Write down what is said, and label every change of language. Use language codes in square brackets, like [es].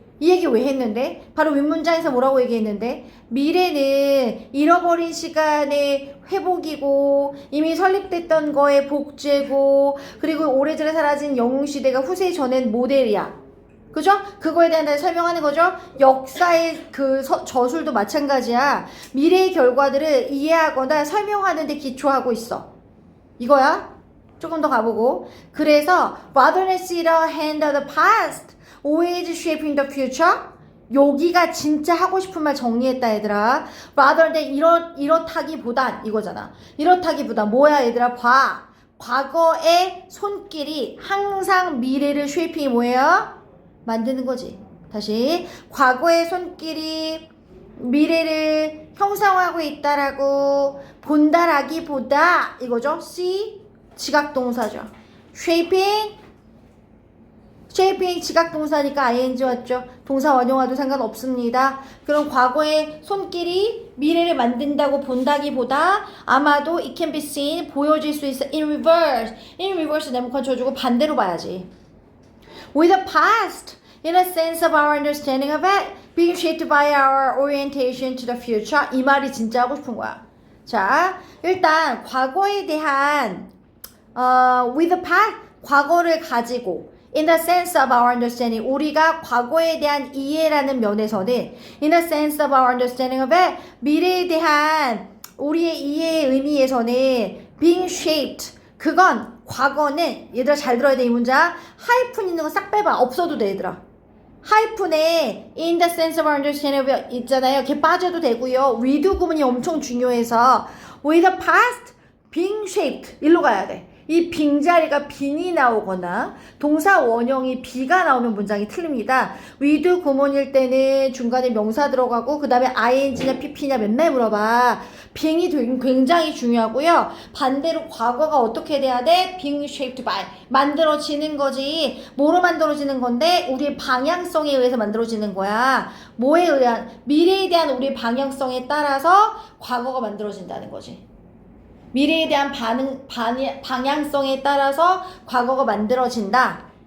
[ko] 이 얘기 왜 했는데? 바로 윗문장에서 뭐라고 얘기했는데? 미래는 잃어버린 시간의 회복이고 이미 설립됐던 거의 복제고 그리고 오래전에 사라진 영웅시대가 후세에 전한 모델이야. 그죠? 그거에 대한 설명하는 거죠. 역사의 저술도 마찬가지야. 미래의 결과들을 이해하거나 설명하는 데 기초하고 있어. 이거야. 조금 더 가보고. [en] 그래서 rather than see the hand of the past, always shaping the future. [ko] 여기가 진짜 하고 싶은 말 정리했다 얘들아. [en] rather than [ko] 이렇다기보단 이거잖아. 이렇다기보단 뭐야 얘들아. 봐. 과거의 손길이 항상 미래를 쉐이핑이 뭐예요? 만드는 거지. 다시 과거의 손길이 미래를 형성하고 있다라고 본다라기보다 이거죠. see 지각동사죠. shaping 지각동사니까 ing 왔죠. 동사 원형화도 상관없습니다. 그럼 과거의 손길이 미래를 만든다고 본다기보다 아마도 it can be seen 보여질 수 있어. in reverse 네모칸 쳐주고 반대로 봐야지. [en] With the past, in a sense of our understanding of it, being shaped by our orientation to the future. [ko] 이 말이 진짜 하고 싶은 거야. 자, 일단 과거에 대한 [en] with the past, [ko] 과거를 가지고 [en] in the sense of our understanding, [ko] 우리가 과거에 대한 이해라는 면에서는 [en] in the sense of our understanding of it, [ko] 미래에 대한 우리의 이해의 의미에서는 [en] being shaped, [ko] 그건 과거는 얘들아 잘 들어야 돼 이 문장. 하이픈 있는 거 싹 빼봐. 없어도 돼 얘들아. 하이픈에 in the sense of understanding 있잖아요. 걔 빠져도 되고요. with 구문이 엄청 중요해서 [en] with the past being shaped [ko] 일로 가야 돼. 이 빙자리가 빙이 나오거나 동사 원형이 비가 나오면 문장이 틀립니다. with 구문일 때는 중간에 명사 들어가고 그 다음에 ing냐 pp냐 맨날 물어봐. 빙이 굉장히 중요하고요. 반대로 과거가 어떻게 돼야 돼? [en] being shaped by [ko] 만들어지는 거지. 뭐로 만들어지는 건데? 우리의 방향성에 의해서 만들어지는 거야. 뭐에 의한? 미래에 대한 우리의 방향성에 따라서 과거가 만들어진다는 거지. 미래에 대한 방향성에 따라서 과거가 만들어진다.